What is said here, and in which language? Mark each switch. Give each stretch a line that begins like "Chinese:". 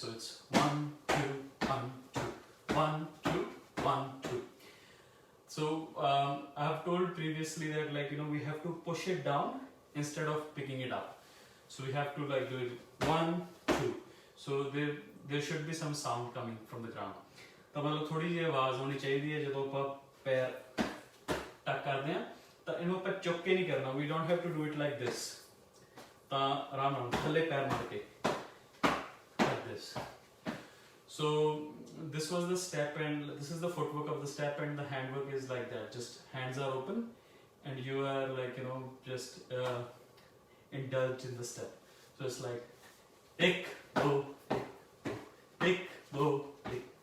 English: So it's 1, 2, 1, 2, 1, 2, 1, 2. So I have told previously that we have to push it down instead of picking it up. So we have to do it 1, 2. So there should be some sound coming from the ground.
Hindi: तो मतलब थोड़ी जी आवाज होनी चाहिए जब आप पैर टक करते हैं तो इनको पर चुक के नहीं करना.
English: We don't have to do it like this.
Punjabi: तो आराम नाल थल्ले पैर मार के
English: like this. So this was the step, and this is the footwork of the step, and the handwork is like that. Just hands are open, and you are just indulge in the step. So it's like
Hindi: ek, do, ek, do, ek.